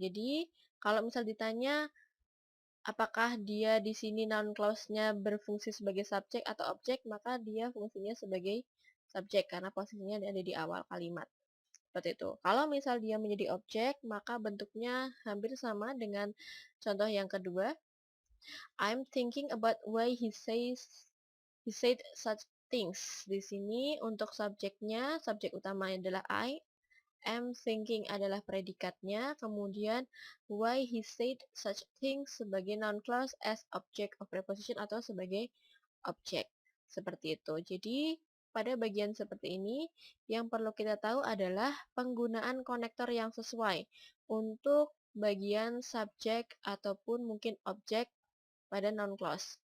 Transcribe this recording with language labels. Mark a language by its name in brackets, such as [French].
[Indonesian] Jadi, kalau misal ditanya, apakah dia di sini noun clause-nya berfungsi sebagai subjek atau objek, maka dia fungsinya sebagai subjek karena posisinya ada di awal kalimat. Seperti itu. Kalau misal dia menjadi objek, maka bentuknya hampir sama dengan contoh yang kedua. [English] I'm thinking about why he said such things. [Indonesian] Di sini untuk subjeknya, subjek utama adalah I. Am thinking adalah predikatnya, kemudian [English] why he said such things [Indonesian] sebagai noun clause [English] as object of preposition [Indonesian] atau sebagai objek. Seperti itu. Jadi, pada bagian seperti ini, yang perlu kita tahu adalah penggunaan konektor yang sesuai untuk bagian subjek ataupun mungkin objek pada noun clause.